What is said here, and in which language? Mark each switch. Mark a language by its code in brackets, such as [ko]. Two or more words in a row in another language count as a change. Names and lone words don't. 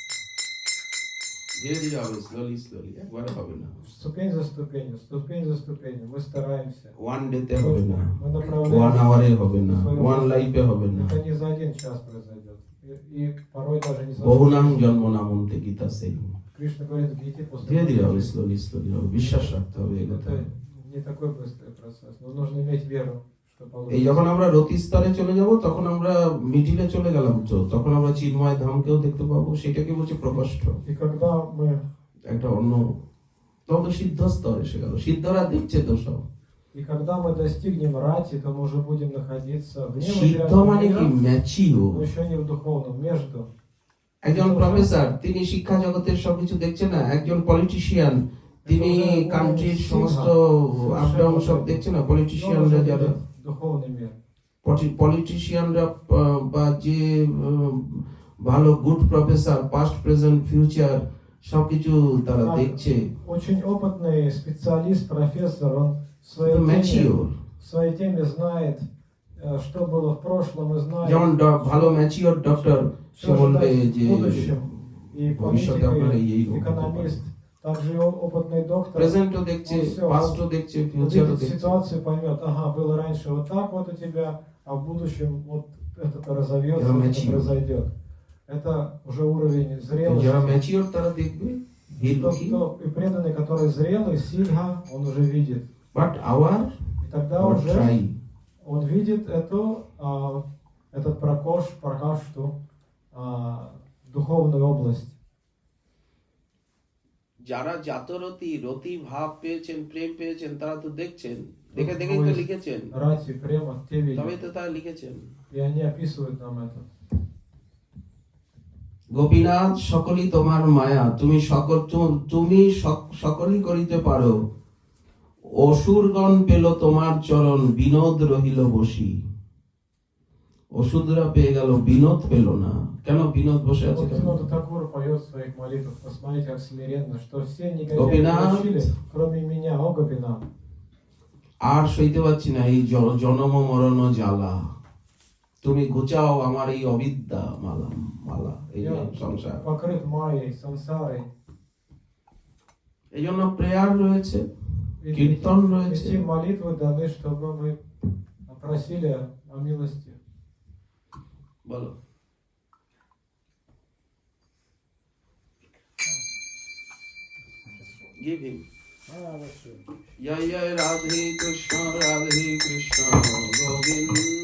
[bn] ধীরে ধীরে হবে, স্লোলি, একবারে হবে না, [ru] Ступень за ступенью. Мы стараемся. [en] one day-তে [bn] হবে না, [ru] Мы [bn] ওয়ান [ru] направляемся. [bn] আওয়ারে হবে না, [en] one life-এ [bn] হবে না। [ru] Это не за один час произойдет. И порой даже не за [sa] বহুনাং জন্ম নামন্তে [bn] গীতা সেই। [ru] Кришна говорит в Гите после [bn] ধীরে ধীরে হবে, [ru] пробуждения. [bn] স্লোলি হবে, বিশ্বাস রাখতে হবে এগোতে [ru] Это [bn] হবে। [ru] не такой быстрый процесс, но нужно иметь веру, что [bn] এই [ru] получится. [bn] যখন আমরা রতি স্তরে চলে যাব, তখন আমরা মিডিলে চলে গেলাম, তো তখন আমরা চিন্ময় ধামকেও দেখতে পাবো, সেটাকে বলছে প্রকোষ্ঠ। [ru] И когда мы [bn] একটা অন্য, তখন তো সিদ্ধ স্তর এসে গেল, সিদ্ধরা দেখছে তো সব। [ru] достигнем рати, то мы уже будем находиться вне [bn] সিদ্ধ মানে কি? [ru] материального мира, [bn] ম্যাচিও। [ru] но еще не в духовном, между. [bn] একজন প্রফেসর, তিনি শিক্ষা জগতের সবকিছু দেখছেন না। একজন পলিটিশিয়ান, তিনি কান্ট্রির সমস্ত [en] up down [bn] সব দেখছেন না। [ru] И он [bn] পলিটিশিয়ানরা [ru] уже [bn] যারা, [ru] видит духовный мир. [bn] পলিটিশিয়ানরা বা যে ভালো [en] good professor, past present future [bn] সবকিছু তারা [ru] Так, [bn] দেখছে। [ru] Очень опытный специалист, профессор, он [bn] ম্যাচিওর। [ru] в своей теме знает, что было в прошлом, и знает, [bn] যেমন ভালো [en] mature doctor, [bn] সে [ru] что [bn] বলবে [ru] ожидать [bn] যে [ru] в будущем. И [bn] ভবিষ্যতে [ru] политик, [bn] আপনার [ru] и [bn] এই রোগ হতে পারে। [ru] экономист, также и опытный доктор, [bn] প্রেজেন্টও দেখছে, [ru] он всё, [bn] পাস্টও দেখছে, ফিউচারও [ru] увидит [bn] দেখছে। [ru] ситуацию, поймет, ага, было раньше вот так вот у тебя, а в будущем вот это разовьется, Я это [en] mature. [ru] произойдет. Это уже уровень [bn] তো [ru] зрелости. [bn] যারা ম্যাচিওর তারা দেখবে, [ru] И преданный, который зрелый, сильга, он уже видит. [en] but our [ru] И тогда уже [en] ট্রাই। [ru] он видит этот пракашту, духовную область. [bn] যারা জাতরতি রতি ভাব পেয়েছেন, প্রেম পেয়েছেন, তারা তো দেখছেন, দেখে দেখে তো লিখেছেন, [ru] Рати, према, те [bn] তবে [ru] видят. [bn] তো তারা লিখেছেন। [ru] И они описывают нам это. [bn] গোপীনাথ, সকলই তোমার মায়া, তুমি সকলই করিতে পারো। অসুরগণ পেল তোমার চরণ, বিনোদ রহিল বসি। অসুররা পেয়ে গেল, বিনোদ পেল না। কেন বিনোদ বসে আছে? কেন? [ru] Бхактивинода Такур поет в своих молитвах, посмотрите, как смиренно, что все негодяи Гопинат. получили, кроме меня, о Гопинат. [bn] আর সইতে পারছি না এই জনম মরণ জ্বালা, তুমি ঘুচাও আমার এই অবিদ্যা মালা মালা এই যে সংসার। [ru] покрыт майей, сансарой. [bn] এই জন্য প্রেয়ার রয়েছে, [ru] Ведь [bn] কীর্তন রয়েছে। [ru] эти молитвы даны, чтобы мы просили о милости. [en] বলো। Give him. [bn] জয় জয় রাধে কৃষ্ণ রাধে কৃষ্ণ গোবিন্দ।